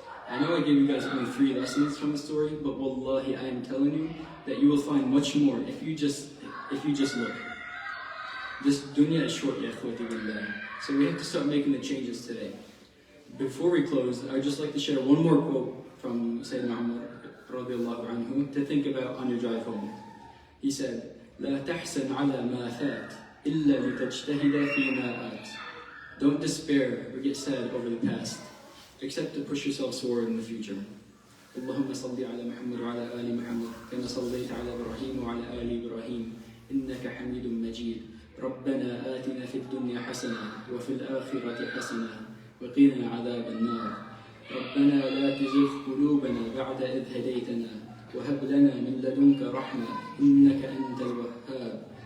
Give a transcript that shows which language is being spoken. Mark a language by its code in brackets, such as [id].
[en] I know I gave you guys only 3 lessons from the story, but wallahi, I am telling you that you will find much more if you just look. This dunya is short, ya akhwati billah. So we have to start making the changes today. Before we close, I'd just like to share one more quote from Sayyidina Umar radiallahu anhu to think about on your drive home. He said, [ar] لا تحسن على ما فات إلا لتجتهد فيما آت. [en] Don't despair or get sad over the past, except to push yourself forward in the future. [ar] اللهم صل على محمد وعلى آل محمد كما صليت على إبراهيم وعلى آل إبراهيم إنك حميد مجيد. ربنا آتنا في الدنيا حسنة وفي الآخرة حسنة وقنا عذاب النار. ربنا لا تزغ قلوبنا بعد إذ هديتنا وهب لنا من لدنك رحمة إنك أنت الوهاب.